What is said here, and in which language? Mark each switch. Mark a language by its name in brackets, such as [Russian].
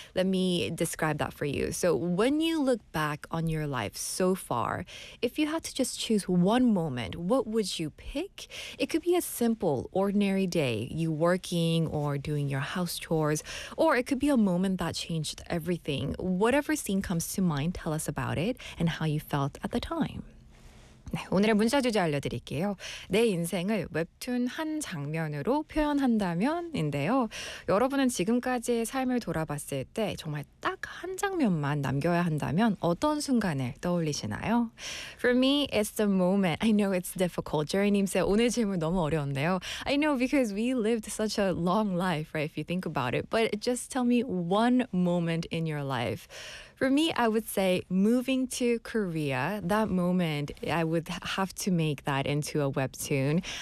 [English] Let me describe that for you. So when you look back on your life so far, if you had to just choose one moment, what would you pick? It could be a simple, ordinary day, you working or doing your house chores, or it could be a moment that changed everything. Whatever scene comes to mind, tell us about it and how you felt at the time. [Korean] 네, 오늘의 문자 주제 알려드릴게요. 내 인생을 웹툰 한 장면으로 표현한다면인데요. 여러분은 지금까지의 삶을 돌아봤을 때 정말 딱 한 장면만 남겨야 한다면 어떤 순간을 떠올리시나요? [English] For me, it's the moment. I know it's difficult. Jerry님 said [Korean] 오늘 질문 너무 어려운데요. [English] I know because we lived such a long life, right? If you think about it. But just tell me one moment in your life. For me, I would say moving to Korea, that moment, I would have to make that into a webtoon.